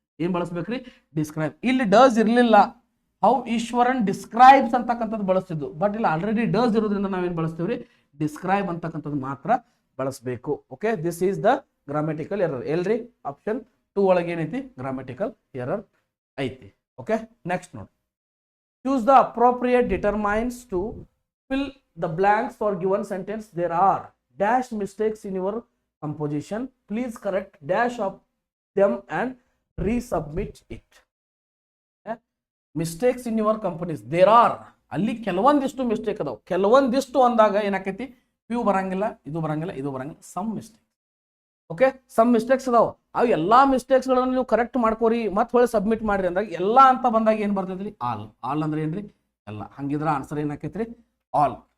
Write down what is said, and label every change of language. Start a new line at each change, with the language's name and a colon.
Kannada: ಏನು ಬಳಸ್ಬೇಕ್ರಿ ಡಿಸ್ಕ್ರೈಬ್. ಇಲ್ಲಿ ಡಸ್ ಇರಲಿಲ್ಲ, ಹೌ ಈಶ್ವರನ್ ಡಿಸ್ಕ್ರೈಬ್ಸ್ ಅಂತಕ್ಕಂಥದ್ದು ಬಳಸ್ತಿದ್ದು. ಬಟ್ ಇಲ್ಲಿ ಆಲ್ರೆಡಿ ಡಸ್ ಇರೋದ್ರಿಂದ ನಾವೇನು ಬಳಸ್ತೀವ್ರಿ ಡಿಸ್ಕ್ರೈಬ್ ಅಂತಕ್ಕಂಥದ್ದು ಮಾತ್ರ ಬಳಸಬೇಕು. Okay,
English: This is the grammatical error.
Kannada: ಎಲ್ರಿ ಆಪ್ಷನ್ 2 ಒಳಗೆ ಏನೈತಿ ಗ್ರಾಮೆಟಿಕಲ್ ಎರರ್ ಐತಿ.
English: okay,
Kannada: ನೆಕ್ಸ್ಟ್ ನೋಡಿ,
English: choose the appropriate determinants to fill the blanks for given sentence. There are dash mistakes in your composition. Please correct dash of them and resubmit it. Mistakes in your companies. There are,
Kannada: ಅಲ್ಲಿ ಕೆಲವೊಂದಿಷ್ಟು mistake ಅದಾವ. ಕೆಲವೊಂದಿಷ್ಟು ಅಂದಾಗ ಏನಾಕೈತಿ few ಬರಂಗಿಲ್ಲ, ಇದು ಬರಂಗಿಲ್ಲ, ಇದು ಬರಂಗಿಲ್ಲ,
English: Some mistake.
Kannada: Okay,
English: some mistakes
Kannada: ಅದಾವ. ಅವು ಎಲ್ಲಾ ಮಿಸ್ಟೇಕ್ಸ್ಗಳನ್ನು ನೀವು ಕರೆಕ್ಟ್ ಮಾಡ್ಕೋರಿ ಮತ್ತೆ ಹೊಳೆ ಸಬ್ಮಿಟ್ ಮಾಡ್ರಿ ಅಂದಾಗ ಎಲ್ಲ ಅಂತ ಬಂದಾಗ ಏನು ಬರ್ತೈತ್ರಿ ಆಲ್. ಆಲ್ ಅಂದ್ರೆ ಏನ್ರಿ ಎಲ್ಲ. ಹಂಗಿದ್ರೆ ಆನ್ಸರ್ ಏನಾಕೈತ್ರಿ ಆಲ್.